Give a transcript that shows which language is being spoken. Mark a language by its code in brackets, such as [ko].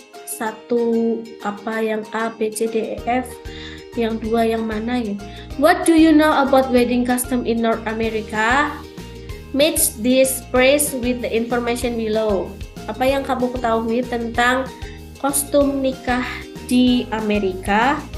[id] Satu apa yang A, B, C, D, E, F, yang dua yang mana ya? [en] What do you know about wedding custom in North America? Match this phrase with the information below. [id] Apa yang kamu ketahui tentang kostum nikah di Amerika?